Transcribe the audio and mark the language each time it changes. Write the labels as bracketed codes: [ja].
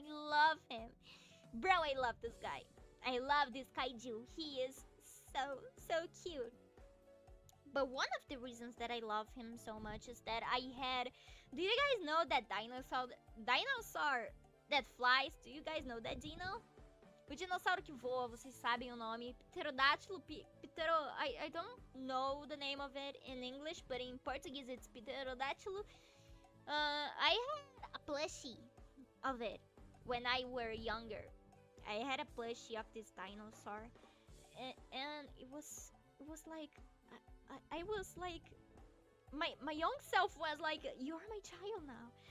[en] I love him. Bro, I love this guy. I love this kaiju. He is so cute. But one of the reasons that I love him so much is that do you guys know that dinosaur that flies? Do you guys know that dino? [pt] O dinossauro que voa, vocês sabem o nome. [en] Pterodátilo, I don't know the name of it in English, but in Portuguese it's pterodátilo. I had a plushie of it when I were younger. I had a plushie of this dinosaur, and it was like I was like, my young self was like, you're my child now.